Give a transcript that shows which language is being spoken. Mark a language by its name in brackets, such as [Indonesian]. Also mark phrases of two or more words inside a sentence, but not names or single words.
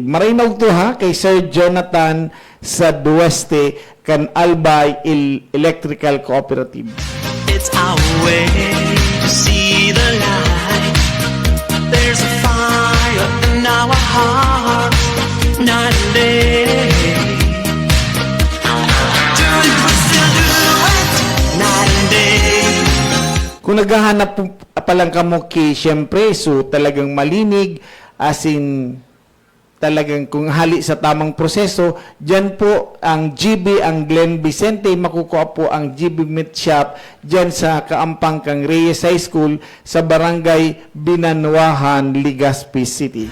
[Bikol] Marinog to ha kay Sir Jonathan sa Dueste kan Albay Electrical Cooperative. [English] It's our way to see the light. There's a fire in our hearts, night and day. Do it, we still do it, night and day. [Bikol] Kung naghahanap po palang kamo ki, syempre, so talagang malinig, [English] as in, [Bikol] talagang kung hali sa tamang proseso, dyan po ang GB, ang Glen Vicente, makukuha po ang GB Meat Shop, dyan sa Kaampang kang Reyes High School, sa Barangay Binanwahan, Legazpi City.